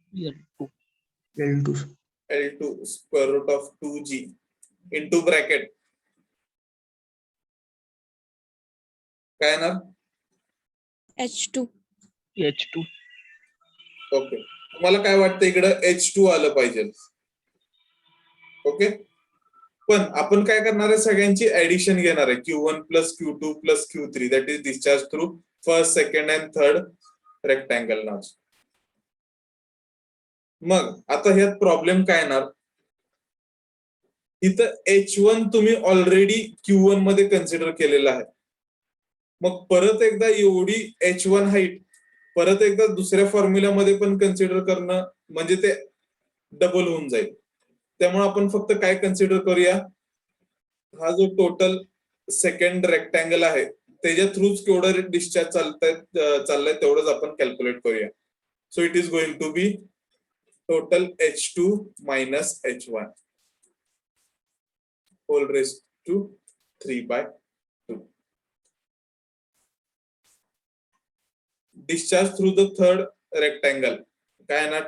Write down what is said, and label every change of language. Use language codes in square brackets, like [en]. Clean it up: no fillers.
[en] L2 L2 L2 square root of 2G into bracket [mr] काय येणार? [en] H2. H2 [mr] okay, तुम्हाला काय वाटतं इकडं H2 आलं पाहिजे? ओके, पण आपण काय करणार आहे? सगळ्यांची ऍडिशन घेणार आहे. [en] Q1 plus Q2 plus Q3 that is discharge through first, second and third rectangle notch. [mr] मग आता ह्यात प्रॉब्लेम काय येणार? इथं H1 तुम्ही ऑलरेडी Q1 मध्ये कन्सिडर केलेलं आहे. मग परत एकदा एवढी H1 हाईट परत एकदा दुसऱ्या फॉर्म्युल्यामध्ये पण कन्सिडर करणं म्हणजे ते डबल होऊन जाईल. त्यामुळे आपण फक्त काय कन्सिडर करूया? हा जो टोटल सेकंड रेक्टँगल आहे त्याच्या थ्रूच केवढं डिस्चार्ज चाललंय तेवढंच आपण कॅल्क्युलेट करूया. [en] So it is going to be total H2 minus H1 whole raised to 3/2. Discharge through the third rectangle [mr] काय येणार?